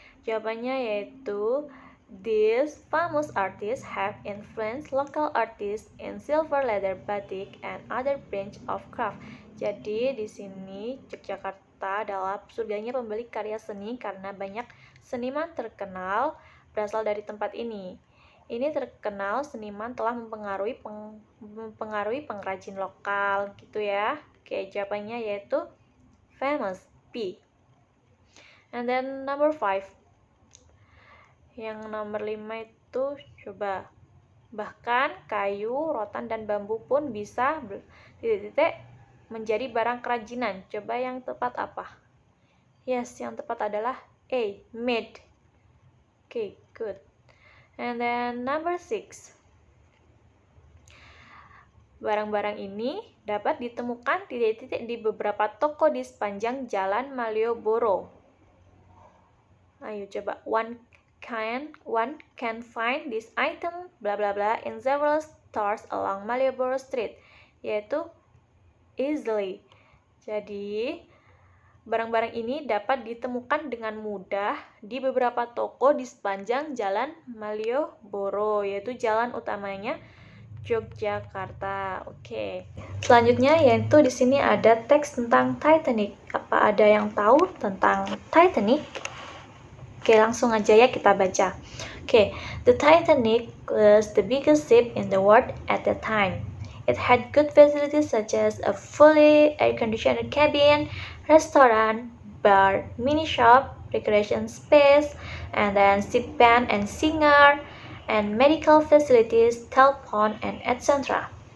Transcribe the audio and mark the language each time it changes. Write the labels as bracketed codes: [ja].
[id] Jawabannya yaitu [en] these famous artists have influenced local artists in silver, leather, batik, and other branch of craft. [id] Jadi di sini Yogyakarta adalah surganya pembeli karya seni karena banyak seniman terkenal berasal dari tempat ini. Ini terkenal seniman telah mempengaruhi pengrajin lokal gitu ya. Jawabannya yaitu [en] famous, P. And then number 5. [id] Yang nomor 5 itu coba. Bahkan kayu, rotan, dan bambu pun bisa menjadi barang kerajinan. Coba yang tepat apa? Yes, yang tepat adalah A, made. Good. [en] And then number 6. [id] Barang-barang ini dapat ditemukan di beberapa toko di sepanjang Jalan Malioboro. Ayo coba. [en] One can find this item blah blah blah in several stores along Malioboro Street, yaitu easily. [id] Jadi barang-barang ini dapat ditemukan dengan mudah di beberapa toko di sepanjang Jalan Malioboro, yaitu jalan utamanya Yogyakarta. Selanjutnya yaitu di sini ada teks tentang Titanic. Apa ada yang tahu tentang Titanic? Langsung aja ya kita baca. [en] The Titanic was the biggest ship in the world at that time. It had good facilities such as a fully air-conditioned cabin, restaurant, bar, mini shop, recreation space, and then ship band and singer, and medical facilities, telephone, and etc.